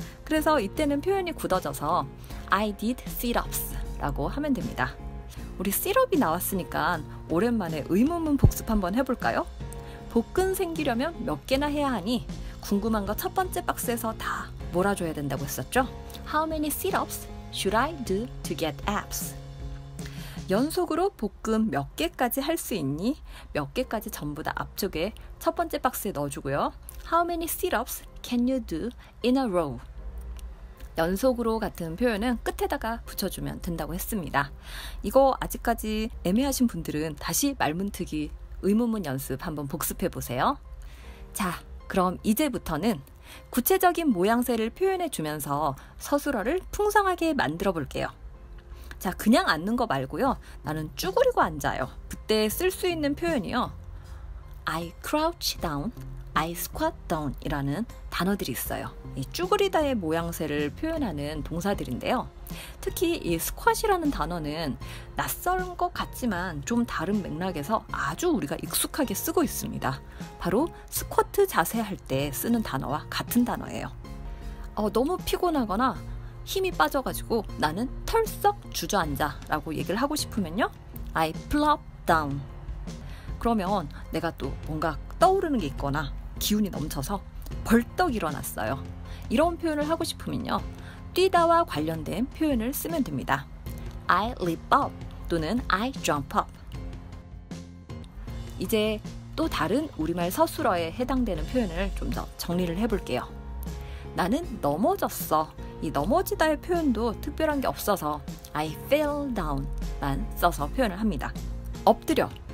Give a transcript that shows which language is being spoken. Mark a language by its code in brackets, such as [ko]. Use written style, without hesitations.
[ko] 그래서 이때는 표현이 굳어져서 [en] I did sit-ups [ko] 라고 하면 됩니다. 우리 sit-up이 나왔으니까 오랜만에 의문문 복습 한번 해볼까요? 복근 생기려면 몇 개나 해야 하니 궁금한 거 첫 번째 박스에서 다 몰아줘야 된다고 했었죠? [en] How many sit-ups should I do to get abs? [ko] 연속으로 복근 몇 개까지 할 수 있니? 몇 개까지 전부 다 앞쪽에 첫 번째 박스에 넣어주고요. [en] How many sit-ups can you do in a row? [ko] 연속으로 같은 표현은 끝에다가 붙여주면 된다고 했습니다. 이거 아직까지 애매하신 분들은 다시 말문트기 의문문 연습 한번 복습해 보세요. 자, 그럼 이제부터는 구체적인 모양새를 표현해 주면서 서술어를 풍성하게 만들어 볼게요. 자, 그냥 앉는 거 말고요. 나는 쭈그리고 앉아요. 그때 쓸 수 있는 표현이요. [en] I crouch down, I squat down [ko] 이라는 단어들이 있어요. 이 쭈그리다의 모양새를 표현하는 동사들인데요. 특히 이 squat이라는 단어는 낯선 것 같지만 좀 다른 맥락에서 아주 우리가 익숙하게 쓰고 있습니다. 바로 스쿼트 자세 할 때 쓰는 단어와 같은 단어예요. 너무 피곤하거나 힘이 빠져가지고 나는 털썩 주저앉아 라고 얘기를 하고 싶으면요. [en] I plop down. [ko] 그러면 내가 또 뭔가 떠오르는 게 있거나 기운이 넘쳐서 벌떡 일어났어요. 이런 표현을 하고 싶으면요. 뛰다와 관련된 표현을 쓰면 됩니다. [en] I leap up [ko] 또는 [en] I jump up. [ko] 이제 또 다른 우리말 서술어에 해당되는 표현을 좀 더 정리를 해볼게요. 나는 넘어졌어. 이 넘어지다의 표현도 특별한 게 없어서 [en] I fell down [ko] 만 써서 표현을 합니다. 엎드려.